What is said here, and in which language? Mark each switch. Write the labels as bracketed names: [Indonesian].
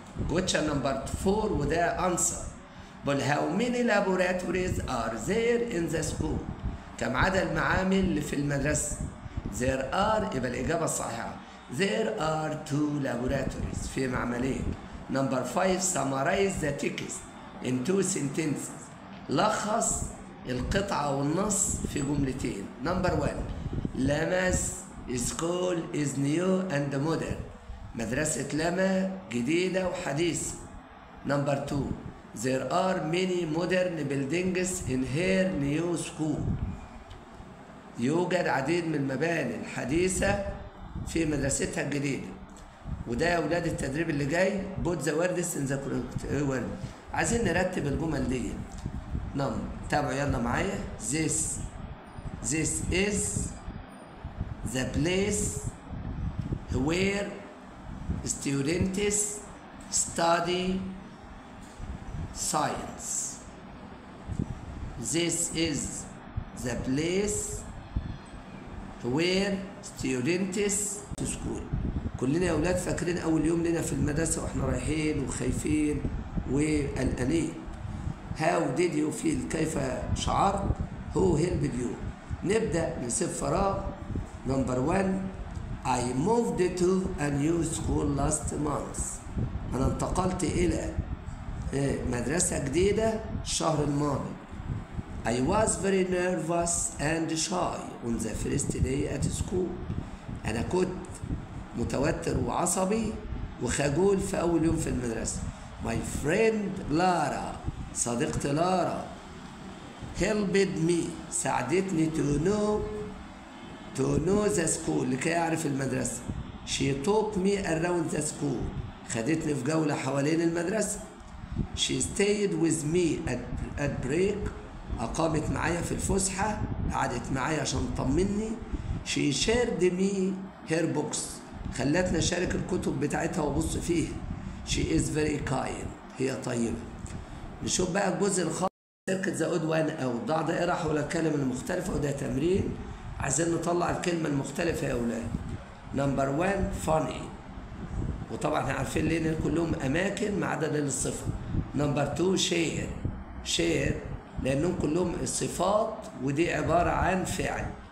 [Arabic] question نمبر 4 وده انسر. [English] but how many laboratories are there in the school؟ [Arabic] كم عدد المعامل اللي في المدرسة؟ [English] there are، [Arabic] يبقى الإجابة الصحيحة [English] there are 2 laboratories، [Arabic] في معملين. نمبر 5 [English] summarize the text in 2 sentences، [Arabic] لخص القطعة والنص في جملتين. نمبر 1 لمس [English] school is new and modern، [Arabic] مدرسة لما جديدة وحديثة. [English] number 2 there are many modern buildings in her new school، [Arabic] يوجد عديد من المباني الحديثة في مدرستها الجديدة. وده يا ولاد التدريب اللي جاي [English] put the words in the correct order. [Arabic] عايزين نرتب الجمل دي. تابعوا يلا معايا. [English] this is the place where students study science. this is the place where students to school. [Arabic] كلنا يا اولاد فاكرين اول يوم لنا في المدرسه واحنا رايحين وخايفين وقلقانين. [English] how did you feel [Arabic] كيف شعرت [English] who helped you. [Arabic] نبدأ نسيب فراغ. [English] Number 1 I moved to a new school last month. [Arabic] أنا انتقلت إلى مدرسة جديدة الشهر الماضي. [English] I was very nervous and shy on the first day at school. [Arabic] أنا كنت متوتر وعصبي وخجول في أول يوم في المدرسة. [English] My friend Lara [Arabic] صديقتي لارا [English] helped me [Arabic] ساعدتني [English] to know the school [Arabic] لكي أعرف المدرسة. [English] She took me around the school [Arabic] خدتني في جولة حوالين المدرسة. [English] She stayed with me at break [Arabic] أقامت معايا في الفسحة قعدت معايا عشان تطمني. [English] She shared me her books [Arabic] خلتني أشارك الكتب بتاعتها وأبص فيها. [English] She is very kind [Arabic] هي طيبة. نشوف بقى الجزء الخاص [English] circle the odd [Arabic] 1 أو ضع دائرة حول الكلمة المختلفة وده تمرين عايزين نطلع الكلمة المختلفة يا أولاد. نمبر 1 funny وطبعا احنا عارفين ليه ان كلهم أماكن ما عدا للصفة. نمبر 2 share لأنهم كلهم الصفات ودي عبارة عن فعل.